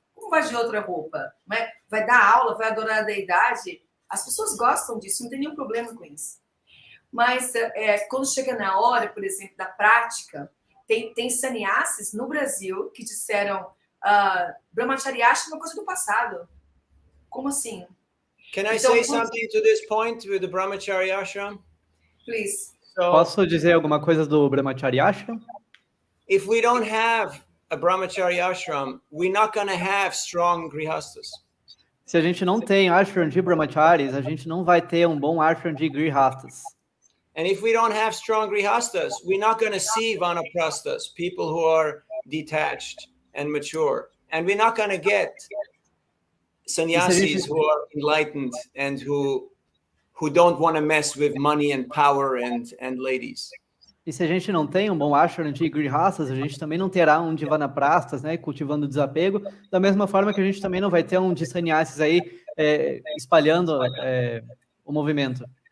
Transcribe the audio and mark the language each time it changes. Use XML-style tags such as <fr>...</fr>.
<pt>Como vai de outra roupa? Vai dar aula, vai adorar a deidade. As pessoas gostam disso, não tem nenhum problema com isso. Mas quando chega na hora, por exemplo, da prática, tem sannyasis no Brasil que disseram Brahmacharya é uma coisa do passado. Como assim?</pt> <en>Can I say something to this point with the Brahmacharya ashram? Please.</en> <pt>Posso dizer alguma coisa do Brahmacharya ashram?</pt> <en>If we don't have a Brahmacharya ashram, we're not going to have strong grihastas.</en> <pt>Se a gente não tem ashram de brahmacharis, a gente não vai ter um bom ashram de grihastas.</pt> <en>And if we don't have strong grihastas, we're not going to see vanaprasthas, people who are detached and mature. And we're not going to get sannyasis who are enlightened and who don't want to mess with money and power and ladies.</en> <pt>E se a gente não tem um bom ashram de grihastas, a gente também não terá um de vanaprasthas, né, cultivando desapego, da mesma forma que a gente também não vai ter um de sannyasis aí espalhando o movimento.</pt>